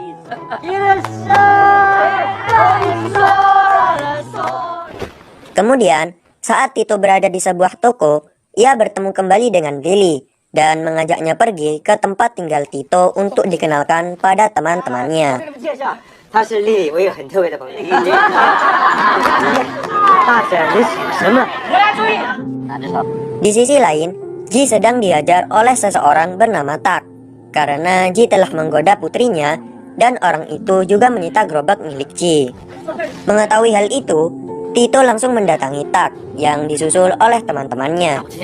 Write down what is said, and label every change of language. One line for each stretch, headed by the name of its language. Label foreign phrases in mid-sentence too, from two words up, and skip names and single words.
Indonesian: Kemudian, saat Tito berada di sebuah toko, ia bertemu kembali dengan Lily dan mengajaknya pergi ke tempat tinggal Tito untuk dikenalkan pada teman-temannya.
Chinese: 她是丽丽，我一个很特别的朋友。大婶，你写什么？
Indonesian: Di sisi lain, Ji sedang dihajar oleh seseorang bernama Tak karena Ji telah menggoda putrinya dan orang itu juga menyita gerobak milik Ji. Mengetahui hal itu, Tito langsung mendatangi Tak yang disusul oleh teman-temannya.